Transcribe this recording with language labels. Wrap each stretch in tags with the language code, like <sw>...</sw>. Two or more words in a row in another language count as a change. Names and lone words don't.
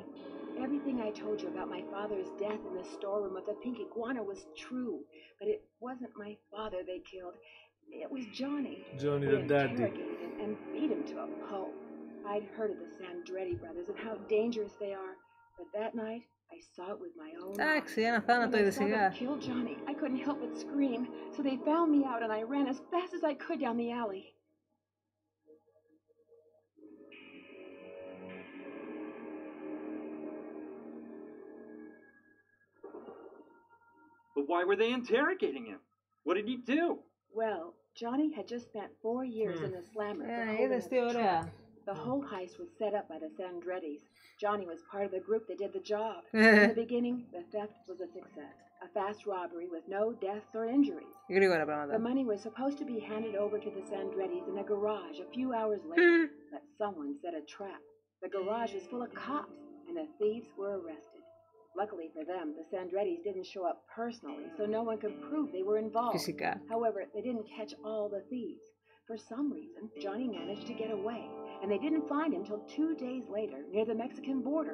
<en>Everything I told you about my father's death in the storeroom of the Pink Iguana was true, but it wasn't my father they killed. It was Johnny. Johnny They the daddy. interrogated him and beat him to a pulp. I'd heard of the Sandretti brothers and how dangerous they are, but that night I saw it with my own eyes.</en> <el>Εντάξει, ένα θάνατο</el> <en>When I</en> <el>είδε</el> <en>saw them</en> <el>σιγά.</el> <en>kill Johnny, I couldn't help but scream, so they found me out and I ran as fast as I could down the alley. But why were they interrogating him? What did he do? Well, Johnny had just spent 4 years in the slammer for holding</en> <el>είδες</el> <en>up</en> <el>τι</el> <en>the</en> <el>ωραία.</el> <en>truck. The whole heist was set up by the Sandrettis. Johnny was part of the group that did the job. In the beginning, the theft was a success. A fast robbery with no deaths or injuries.</en> <el>Γρήγορα πράγματα.</el> <en>The money was supposed to be handed over to the Sandrettis in a garage a few hours later, but someone set a trap. The garage was full of cops, and the thieves were arrested. Luckily for them, the Sandrettis didn't show up personally, so no one could prove they were involved.</en> <el>Φυσικά.</el> <en>However, they didn't catch all the thieves. For some reason, Johnny managed to get away, and they didn't find him till 2 days later near the Mexican border.</en>